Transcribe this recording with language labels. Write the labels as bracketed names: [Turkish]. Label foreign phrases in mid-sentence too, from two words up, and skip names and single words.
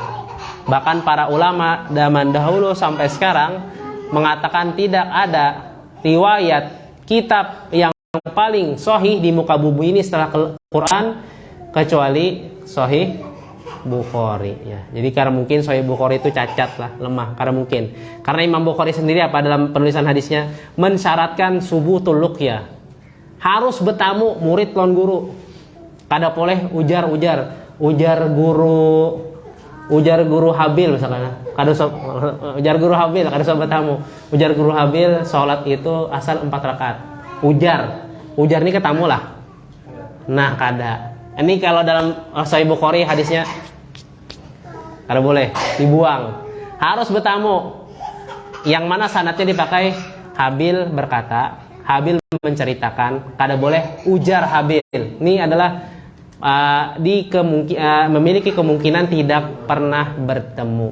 [Indonesian] Bahkan para ulama zaman dahulu sampai sekarang mengatakan tidak ada riwayat kitab yang paling sahih di muka bumi ini setelah Quran kecuali Sahih Bukhari ya. Jadi karena mungkin Sahih Bukhari itu cacat lah, lemah karena mungkin. Karena Imam Bukhari sendiri apa dalam penulisan hadisnya mensyaratkan [Arabic] subutul luqyah. [Banjar] Harus bertamu murid lawan guru. Kada boleh ujar guru Habil misalkan. Ujar guru Habil kada usah bertamu. Ujar guru Habil salat itu asal 4 rakaat. Ujar ini ketemu lah. Nah, kada. Ini kalau dalam Sahih Bukhari hadisnya kada boleh dibuang, harus bertamu. Yang mana sanadnya dipakai Habil berkata, Habil menceritakan, kada boleh ujar Habil. [Indonesian] Ini adalah memiliki kemungkinan tidak pernah bertemu.